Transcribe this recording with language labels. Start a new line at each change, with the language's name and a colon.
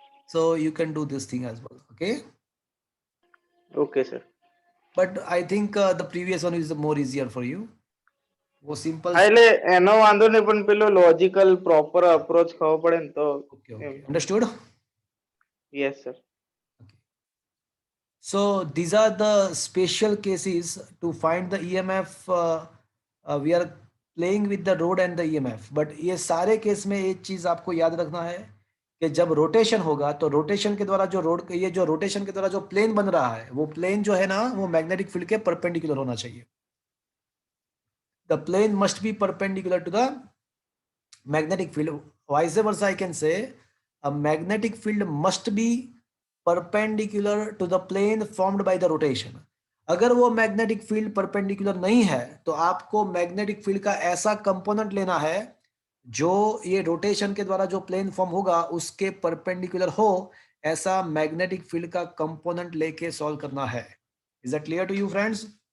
English: So you can do this thing as well. Okay, okay sir. but I think the previous one is more easier for you.
Hindi: वो simple.
Gujarati: હા એટલે એનો વાંધો નહીં પણ પેલો લોજિકલ પ્રોપર અપ્રોચ ખબર પડે ને તો
English: okay
Gujarati: M.
English: Okay, understood. Yes sir. So these are the special cases to find the EMF. We are playing with the road and the EMF.
Hindi: But ये सारे केस में एक चीज आपको याद रखना है कि जब रोटेशन होगा तो रोटेशन के द्वारा जो रोड, ये जो रोटेशन के द्वारा जो प्लेन बन रहा है वो प्लेन जो है ना वो मैग्नेटिक फील्ड के परपेंडिकुलर होना चाहिए.
English: The plane must be perpendicular to the magnetic field. Vice versa, I can say a magnetic field must be perpendicular to the plane formed by the rotation.
Hindi: अगर वो magnetic field perpendicular नहीं है तो आपको magnetic field का ऐसा component लेना है जो ये रोटेशन के द्वारा जो प्लेन फॉर्म होगा उसके परपेंडिकुलर हो. ऐसा मैग्नेटिक फील्ड का कंपोनेंट लेके सॉल्व करना है.
English: Is that clear to you friends?